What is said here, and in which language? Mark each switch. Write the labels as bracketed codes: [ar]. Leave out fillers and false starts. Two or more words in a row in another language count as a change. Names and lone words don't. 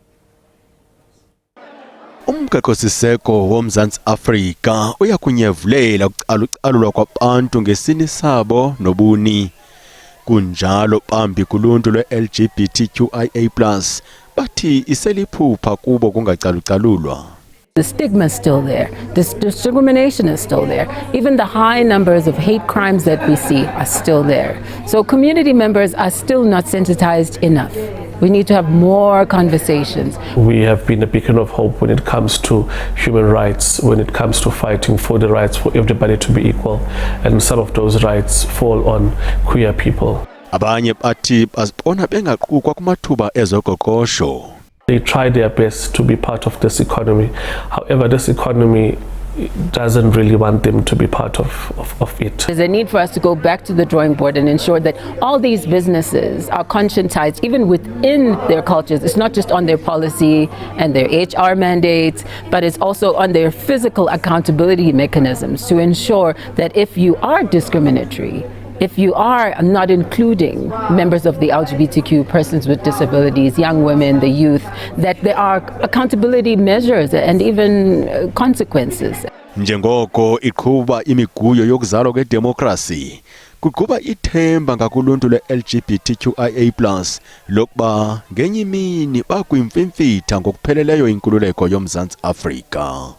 [xh] Umgaqo-siseko woMzantsi Afrika uyakunyevulela ukucalucalulwa kwabantu ngesini sabo nobuni. Kunjalo phambi kuluntu lwe-LGBTQIA+ bathi iseliphupha kubo kungacalucalulwa. [en] The stigma is still there. This discrimination is still there. Even the high numbers of hate crimes that we see are still there. So community members are still not sensitized enough. We need to have more conversations. We have been a beacon of hope when it comes to human rights, when it comes to fighting for the rights for everybody to be equal. And some of those rights fall on queer people. Abanye bathi bazibona bengaqukwa kumathuba ezoqoqosho. They try their best to be part of this economy. However, this economy doesn't really want them to be part of it. There's a need for us to go back to the drawing board and ensure that all these businesses are conscientized even within their cultures. It's not just on their policy and their HR mandates, but it's also on their physical accountability mechanisms to ensure that if you are discriminatory, if you are not including members of the LGBTQ, persons with disabilities, young women, the youth, that there are accountability measures and even consequences. [xh] Njengoko iqhuba imiguyo yokuzalwa kwedemokrasi, kuqhuba ithemba ngakuluntu le-LGBTQIA+ lokuba ngenye imini bakwimfimfitha ngokupheleleyo inkululeko yoMzantsi Afrika.